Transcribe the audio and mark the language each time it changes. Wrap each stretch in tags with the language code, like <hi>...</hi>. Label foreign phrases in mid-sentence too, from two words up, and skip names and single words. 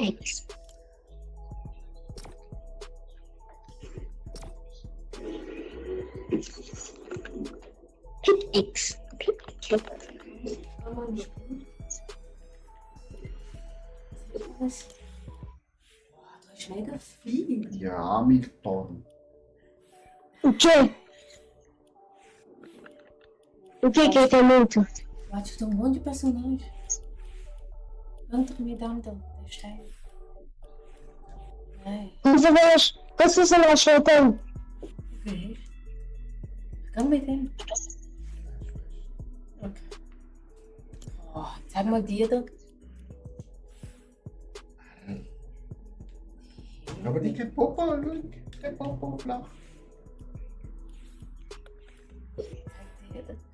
<de>X. Pit X. Pit X. Ah, Mann, ist gut. Was? Boah, da ist mega viel. Ja, Milton.</de> <pt>Okay. O que é muito? Warte, tem um monte de personagem. Quanto me dá então? Deixa aí. Ai, Quantos personagens faltam?</pt> <de>okay. Komm mit dem. Okay. Oh, zeig mal die da. Aber die kein Popo, kein Popo flach. Zeig die da.</de>